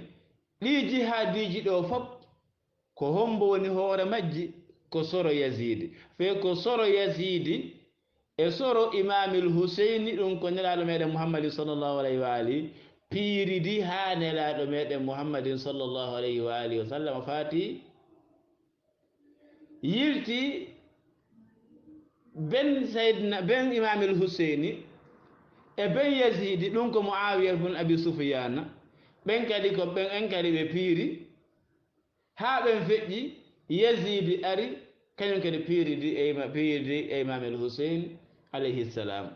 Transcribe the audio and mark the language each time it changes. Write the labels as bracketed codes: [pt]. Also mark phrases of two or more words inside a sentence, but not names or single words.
[ff] ɗi jihadiji ɗo fop ko hombo woni hoore majji ko soro Yazid fe ko soro Yazid e soro imamil Husaini ɗum ko nelaɗo meɗen Muhammadin [ar] صلى الله عليه وآله [ff] piiridi ha nelaɗo meɗen Muhammadin [ar] صلى الله عليه وآله وسلم [ff] faati yirti ben imamil Husaini e ben Yazid ɗum ko Muawiya bun Abi Sufyan ɓen kadi ɓe piiri ha ɓen feƴƴi Yazid ari kañum kadi piiridi e imamil Husain [ar] عليه السلام.